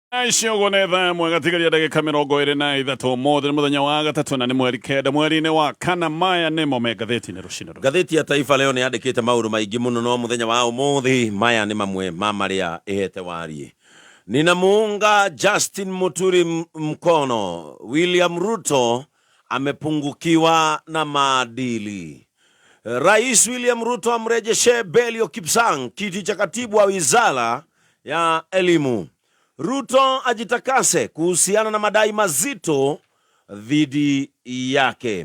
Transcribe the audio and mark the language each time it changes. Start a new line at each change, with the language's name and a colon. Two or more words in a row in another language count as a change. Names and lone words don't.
Kikuyu: Ishogone tha mwega tigaria ndagika 23 mothe muthenya wa gatatu na ni mweri kenda mweri-ini wa kana maya nimo me gatheti-ini rucini. Gatheti ya Taifa leo ni yandikite maundu maingi muno no muthenya wa umuthi maya ni mamwe ma maria ihete warie.
Swahili: Ninamuunga Justin Muturi mkono. William Ruto amepungukiwa na maadili. Rais William Ruto amrejeshe Belio Kipsang kiti cha katibu wa wizara ya elimu. Ruto ajitakase kuhusiana na madai mazito dhidi yake.